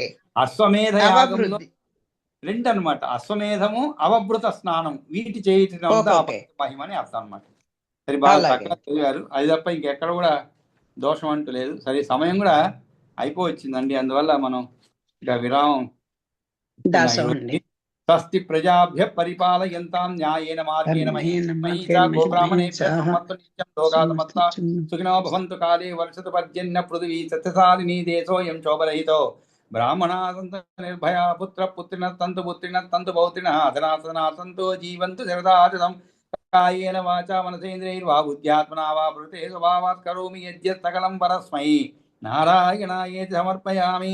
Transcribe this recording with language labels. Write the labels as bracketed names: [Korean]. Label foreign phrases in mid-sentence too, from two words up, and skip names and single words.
[Telugu] అశ్వమేధ యాగంలో 2 అన్నమాట. అశ్వమేధము, అవభృత స్నానం, వీటి చేయటం మహిమని అర్థం అన్నమాట. సరే, బాగా చక్కగా చదివారు. అది తప్ప ఇంకెక్కడ కూడా దోషం అంటూ లేదు. సరే, సమయం కూడా అయిపోవచ్చిందండి. అందువల్ల మనం ఇక విరామం. [Sanskrit] స్వస్తి ప్రజాభ్య పరిపాలయంతాం న్యాయేన మార్గేణ మహీషా గోబ్రాహ్మణేభ్యః నిత్యం లోకాసమస్తా సుఖినో భవంతు. కాలే వర్షతు పర్జన్య పృథివీ సత్యశాలినీ దేశోయం శోభరహితో. బ్రాహ్మణా సంతు నిర్భయా పుత్ర పుత్రిణ తంతు పుత్రిణ తంతు పౌత్రిణ ధనాసనా సంతో జీవంతు శరదాశతం. కాయేన వాచా మనసేంద్రియైర్వా బుద్ధ్యాత్మనా వా ప్రకృతే స్వభావాత్ కరోమి యద్యత్ సకలం పరస్మై నారాయణాయేతి సమర్పయామి.